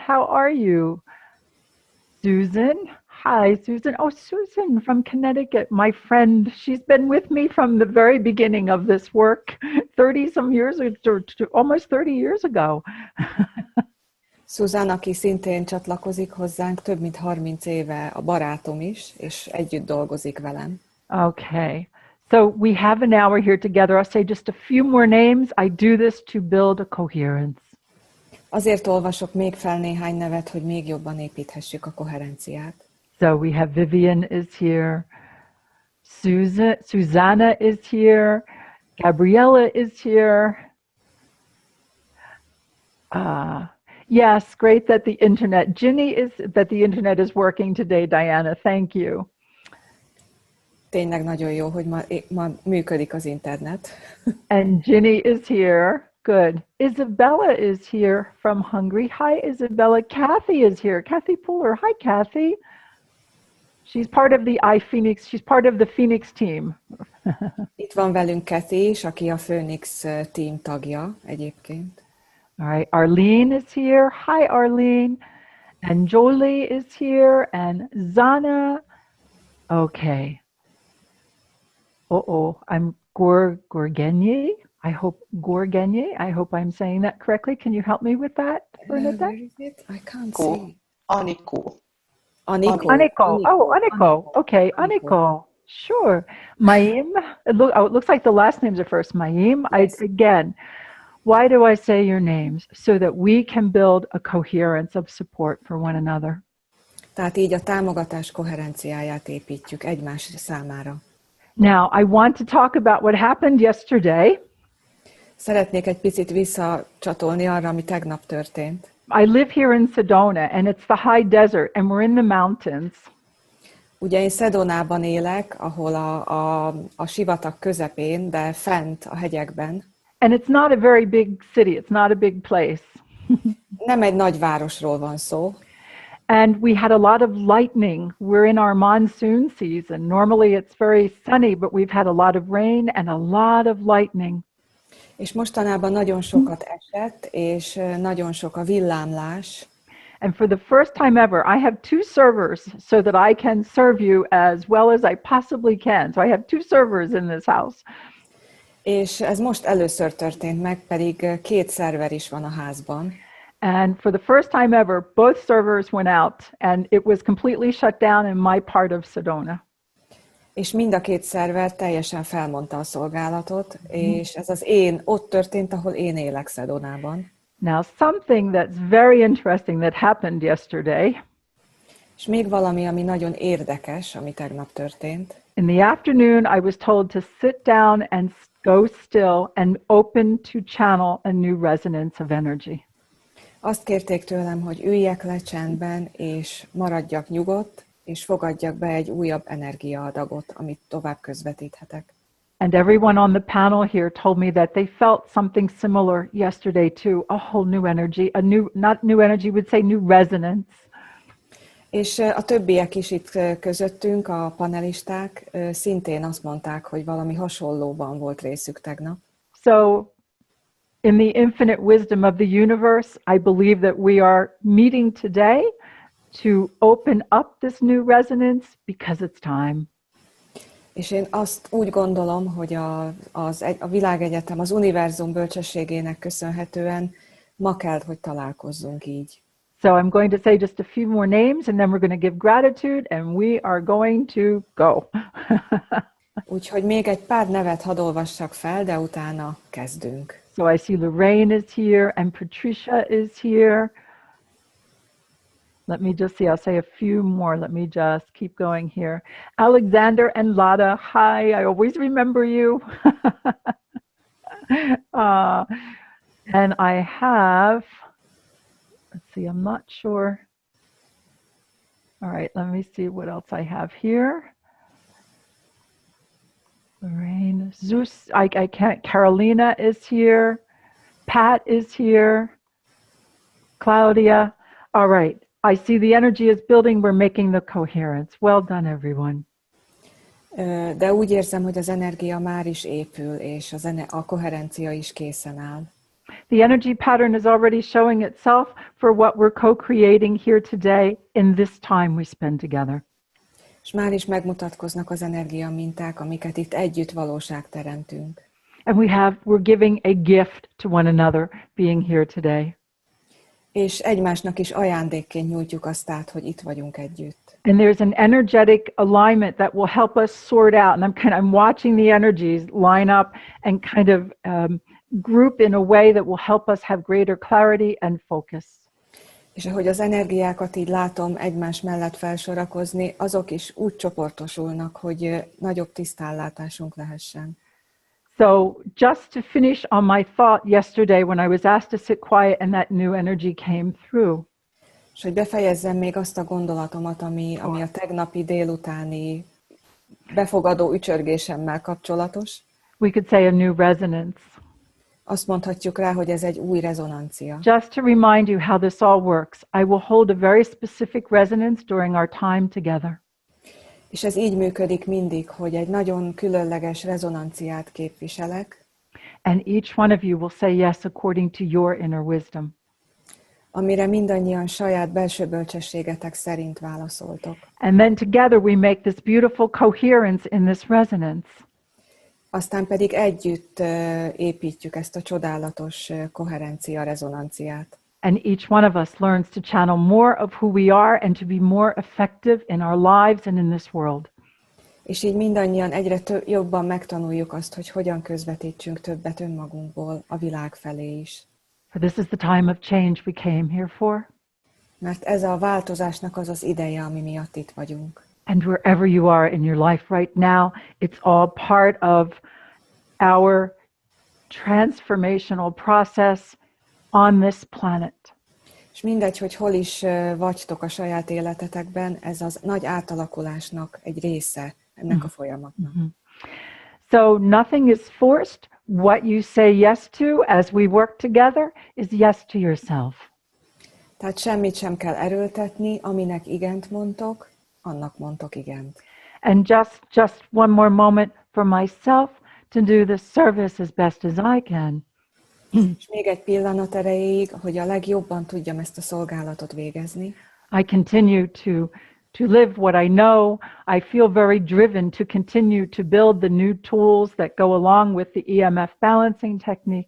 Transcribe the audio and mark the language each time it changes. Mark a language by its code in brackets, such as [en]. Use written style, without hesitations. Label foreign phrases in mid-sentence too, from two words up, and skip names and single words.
[en] How are you? Susan. Hi, Susan. Oh, Susan from Connecticut, my friend. She's been with me from the very beginning of this work, 30-some years, or almost 30 years ago. Susan, [hu] aki szintén csatlakozik hozzánk, több mint 30 éve a barátom is, és együtt dolgozik velem. [en] Okay. So we have an hour here together. I'll say just a few more names. I do this to build a coherence. [hu] Azért olvasok még fel néhány nevet, hogy még jobban építhessük a koherenciát. [en] So we have Vivian is here, Susanna is here, Gabriella is here. Yes, great that the internet is working today, Diana. Thank you. [hu] Tényleg nagyon jó, hogy ma működik az internet. [en] And Ginny is here. Good. Isabella is here from Hungary. Hi, Isabella. Kathy is here. Kathy Puller. Hi, Kathy. She's part of she's part of the Phoenix team. [hu] Itt van velünk Kathy is, aki a Phoenix team tagja egyébként. [en] All right, Arlene is here. Hi, Arlene. And Jolie is here. And Zana. Okay. I'm Gorgenye. I hope I'm saying that correctly. Can you help me with that, Bernadette? Where is it? I can't see. Aniko. Oh, Aniko. Okay, Aniko. Sure. Maim. It looks like the last names are first. Maim. Yes. Again, why do I say your names? So that we can build a coherence of support for one another. [hu] Tehát így a támogatás koherenciáját építjük egymás számára. [en] Now, I want to talk about what happened yesterday. [hu] Szeretnék egy picit visszacsatolni arra, ami tegnap történt. [en] I live here in Sedona, and it's the high desert, and we're in the mountains. [hu] Ugye én Sedonában élek, ahol a sivatag közepén, de fent a hegyekben. [en] And it's not a very big city. It's not a big place. [hu] Nem egy nagy városról van szó. [en] And we had a lot of lightning. We're in our monsoon season. Normally it's very sunny, but we've had a lot of rain and a lot of lightning. [hu] És mostanában nagyon sokat esett, és nagyon sok a villámlás. [en] And for the first time ever, I have 2 servers so that I can serve you as well as I possibly can. So I have 2 servers in this house. [hu] És ez most először történt meg, pedig 2 szerver is van a házban. [en] And for the first time ever, both servers went out and it was completely shut down in my part of Sedona. [hu] És mind a 2 szerver teljesen felmondta a szolgálatot, és ez ott történt, ahol én élek Sedonában. [en] Now, something that's very interesting that happened yesterday. [hu] És még valami, ami nagyon érdekes, ami tegnap történt. [en] In the afternoon, I was told to sit down and go still and open to channel a new resonance of energy. [hu] Azt kérték tőlem, hogy üljek le csendben, és maradjak nyugodt, és fogadjak be egy újabb energiaadagot, amit tovább közvetíthetek. [en] And everyone on the panel here told me that they felt something similar yesterday too, a whole new energy, not new energy, would say new resonance. [hu] És a többiek is itt közöttünk, a panelisták, szintén azt mondták, hogy valami hasonlóban volt részük tegnap. [en] So, in the infinite wisdom of the universe, I believe that we are meeting today to open up this new resonance because it's time. [hu] És én azt úgy gondolom, hogy a világegyetem, az univerzum bölcsességének köszönhetően ma kell, hogy találkozzunk így. [en] So I'm going to say just a few more names and then we're going to give gratitude and we are going to go. [hu] Úgyhogy még egy pár nevet hadd olvassak fel, de utána kezdünk. [en] So I see Lorraine is here and Patricia is here. Let me just see, I'll say a few more. Let me just keep going here. Alexander and Lada, hi, I always remember you. And I have, let's see, I'm not sure. All right, let me see what else I have here. Lorraine, Zeus, I can't, Carolina is here. Pat is here. Claudia, all right. I see the energy is building, we're making the coherence. Well done, everyone. [hu] De úgy érzem, hogy az energia már is épül, és a koherencia is készen áll. [en] The energy pattern is already showing itself for what we're co-creating here today in this time we spend together. [hu] És már is megmutatkoznak az energia minták, amiket itt együtt valóságteremtünk. [en] And we're giving a gift to one another being here today. [hu] És egymásnak is ajándékként nyújtjuk azt át, hogy itt vagyunk együtt. [en] And there's an energetic alignment that will help us sort out. And I'm watching the energies line up and kind of group in a way that will help us have greater clarity and focus. [hu] És ahogy az energiákat így látom egymás mellett felsorakozni, azok is úgy csoportosulnak, hogy nagyobb tisztállátásunk lehessen. [en] So just to finish on my thought yesterday when I was asked to sit quiet and that new energy came through. [hu] És hogy befejezzem még azt a gondolatomat, ami a tegnapi délutáni befogadó ücsörgésemmel kapcsolatos. [en] We could say a new resonance. [hu] Azt mondhatjuk rá, hogy ez egy új rezonancia. [en] Just to remind you how this all works, I will hold a very specific resonance during our time together. [hu] És ez így működik mindig, hogy egy nagyon különleges rezonanciát képviselek. [en] And each one of you will say yes according to your inner wisdom. [hu] Amire mindannyian saját belső bölcsességetek szerint válaszoltok. [en] And then together we make this beautiful coherence in this resonance. [hu] Aztán pedig együtt építjük ezt a csodálatos koherencia rezonanciát. [en] And each one of us learns to channel more of who we are and to be more effective in our lives and in this world. [hu] És így mindannyian egyre jobban megtanuljuk azt, hogy hogyan közvetítsünk többet önmagunkból a világ felé is. [en] For this is the time of change we came here for. [hu] Mert ez a változásnak az az ideje, ami miatt itt vagyunk. [en] And wherever you are in your life right now, it's all part of our transformational process on this planet. [hu] És mindegy, hogy hol is vagytok a saját életetekben, ez az nagy átalakulásnak egy része ennek a folyamatnak. [en] So nothing is forced. What you say yes to as we work together is yes to yourself. [hu] Tehát semmit sem kell erőltetni, aminek igent mondtok, annak mondtok igent. [en] And just one more moment for myself to do the service as best as I can. [hu] És még egy pillanat erejéig, hogy a legjobban tudjam ezt a szolgálatot végezni. [en] I continue to live what I know. I feel very driven to continue to build the new tools that go along with the EMF balancing technique.